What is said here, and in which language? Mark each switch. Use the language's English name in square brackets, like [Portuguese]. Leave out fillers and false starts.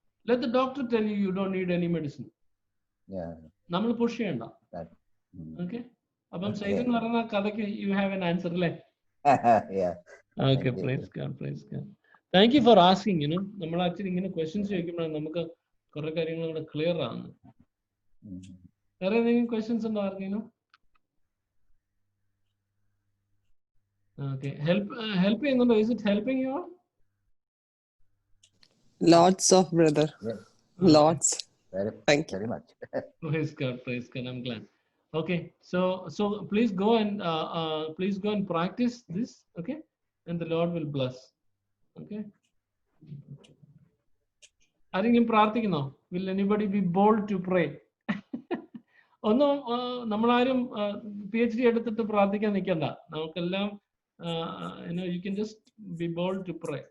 [English] Let the doctor tell you don't need any medicine. [Malayalam] നമ്മൾ push ചെയ്യണ്ട. Okay, അപ്പം സൈതൻ പറഞ്ഞ കഥയ്ക്ക് [English] you have an answer [Malayalam] അല്ലേ? [English] Okay, praise God, praise God. Thank you for asking. [Malayalam] നമ്മൾ actually ഇങ്ങനെ questions ചോദിക്കുമ്പോഴാണ് നമുക്ക് കുറെ കാര്യങ്ങൾ കൂടെ ക്ലിയർ ആവുന്നത്. വേറെ എന്തെങ്കിലും ക്വസ്റ്റ്യൻസ് ഉണ്ടോ ആർക്കെങ്കിലും? Okay, help ചെയ്യുന്നുണ്ടോ? [English] Is it helping you all? Lots of brother. Yes. Lots. Thank you very much. Praise God, praise God. I'm glad. Okay, so please go and practice this. Okay, and the Lord will bless. Okay. [Malayalam] ആരെങ്കിലും പ്രാർത്ഥിക്കുന്നോ? [English] Will anybody be bold to pray? [Malayalam] ഒന്നും നമ്മളാരും PhD എടുത്തിട്ട് പ്രാർത്ഥിക്കാൻ നിൽക്കണ്ട. നമുക്കെല്ലാം [English] you can just be bold to pray.